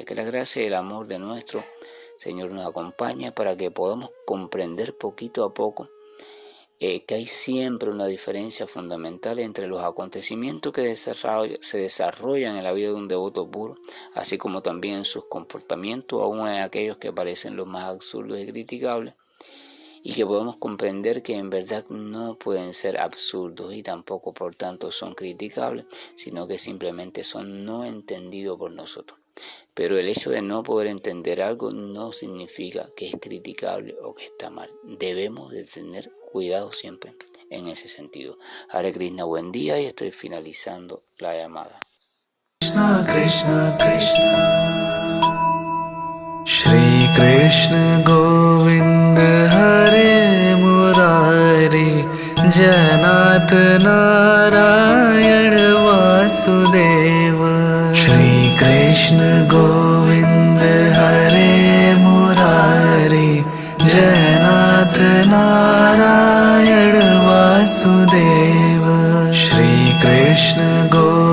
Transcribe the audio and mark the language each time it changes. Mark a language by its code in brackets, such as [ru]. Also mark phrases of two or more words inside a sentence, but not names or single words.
[es] Que la gracia y el amor de nuestro Señor nos acompañe para que podamos comprender poquito a poco que hay siempre una diferencia fundamental entre los acontecimientos que se desarrollan en la vida de un devoto puro, así como también sus comportamientos, aún en aquellos que parecen los más absurdos y criticables, y que podemos comprender que en verdad no pueden ser absurdos y tampoco por tanto son criticables, sino que simplemente son no entendidos por nosotros. Pero el hecho de no poder entender algo no significa que es criticable o que está mal. Debemos de tener cuidado siempre en ese sentido. [sa] Hare Krishna, [es] buen día, y estoy finalizando la llamada. [sa] Krishna Krishna Krishna Shri Krishna Govinda Hare Murari Janat Narayana Vasudeva Shri Krishna Govinda Hare Murari Janat Narayana Vasudeva Shri Krishna Govinda